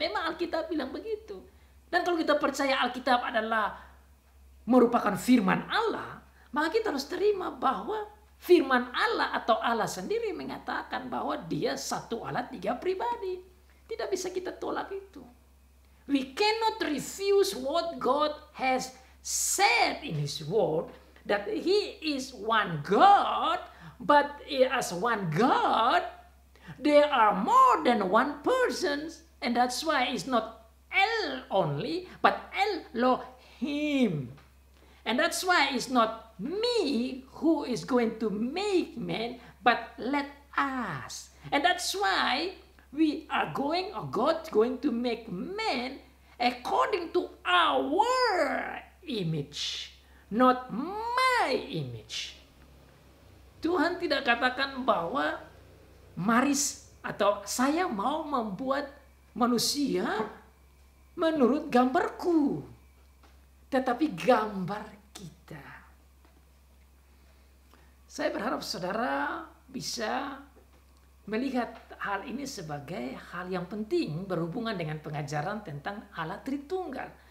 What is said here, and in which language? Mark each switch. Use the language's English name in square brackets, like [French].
[Indonesian] Memang Alkitab bilang begitu. Dan kalau kita percaya Alkitab adalah merupakan firman Allah, maka kita harus terima bahwa firman Allah atau Allah sendiri mengatakan bahwa dia satu Allah tiga pribadi. Tidak bisa kita tolak itu. [English] We cannot refuse what God has said in His word, that He is one God, but as one God, there are more than one person, and that's why it's not El only, but Elohim. And that's why it's not me who is going to make man, but let us. And that's why we are going, or God's going to make man according to our image, not my image. [Indonesian] Tuhan tidak katakan bahwa maris atau saya mau membuat manusia menurut gambarku, tetapi gambar kita. Saya berharap saudara bisa melihat hal ini sebagai hal yang penting berhubungan dengan pengajaran tentang Allah Tritunggal.